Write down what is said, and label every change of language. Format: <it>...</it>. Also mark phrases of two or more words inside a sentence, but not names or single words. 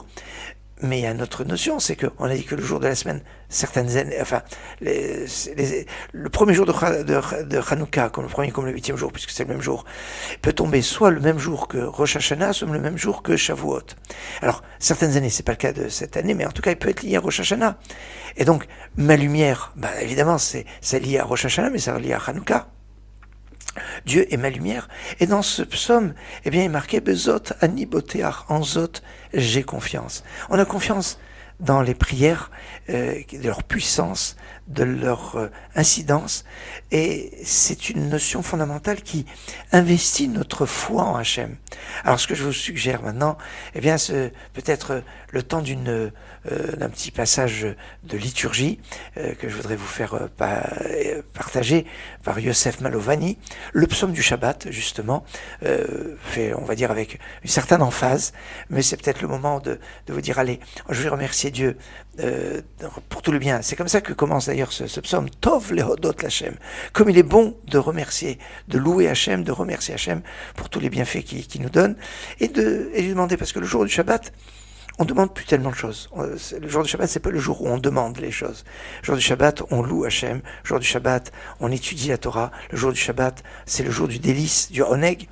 <fr>Mais il y a une autre notion, c'est qu'on a dit que le jour de la semaine, certaines années, enfin, le premier jour de Hanouka, comme le premier comme le 8e jour, puisque c'est le même jour, peut tomber soit le même jour que Rosh Hashanah, soit le même jour que Shavuot. Alors, certaines années, c'est pas le cas de cette année, mais en tout cas, il peut être lié à Rosh Hashanah. Et donc, ma lumière, évidemment, c'est lié à Rosh Hashanah, mais c'est lié à Hanouka. Dieu est ma lumière. Et dans ce psaume, il est marqué</fr> <he>בזאת אני בוטח,</he> <fr>en Zot, j'ai confiance. On a confiance dans les prières, de leur puissance, de leur incidence, et c'est une notion fondamentale qui investit notre foi en Hachem. Alors ce que je vous suggère maintenant, c'est peut-être le temps d'un petit passage de liturgie que je voudrais vous faire partager par Yosef Malovani. Le psaume du Shabbat, justement, fait, on va dire, avec une certaine emphase, mais c'est peut-être le moment de vous dire, allez, je vais remercier Dieu pour tout le bien. C'est comme ça que commence d'ailleurs ce psaume,</fr> <he>טוב להודות להשם.</he> <fr>Comme il est bon de remercier, de louer Hachem, de remercier Hachem pour tous les bienfaits qu'il nous donne, et lui demander, parce que le jour du Shabbat, on demande plus tellement de choses. Le jour du Shabbat, c'est pas le jour où on demande les choses. Le jour du Shabbat, on loue Hachem. Le jour du Shabbat, on étudie la Torah. Le jour du Shabbat, c'est le jour du délice, du oneg.</fr>